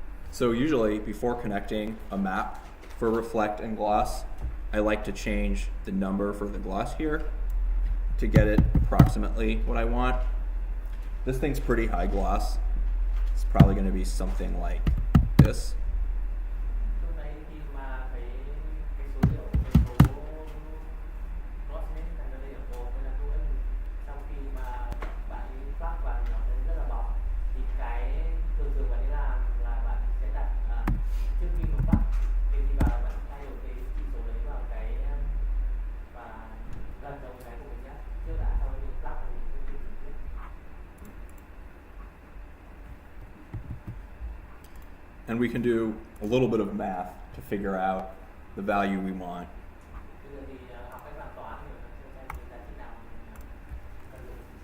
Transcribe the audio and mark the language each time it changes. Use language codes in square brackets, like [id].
[en] So usually before connecting a map for reflect and gloss, I like to change the number for the gloss here to get it approximately what I want. This thing's pretty high gloss. It's probably going to be something like this. [vi] Lúc nãy khi mà cái số liệu, cái số brightness này nó lên ở một, nên là lúc ấy sau khi mà bạn plug vào nó sẽ rất là mỏng. Thì cái thường bạn ấy làm là bạn sẽ đặt trước khi mà plug thì vào bạn thay đổi cái chỉ số đấy vào cái và gần giống cái của mình nhé. Trước đã sau khi plug thì mình sẽ chỉnh tiếp. [en] And we can do a little bit of math to figure out the value we want. [vi] Bây giờ thì học cách làm toán thì mình sẽ xem cái giá trị nào mình cần dùng.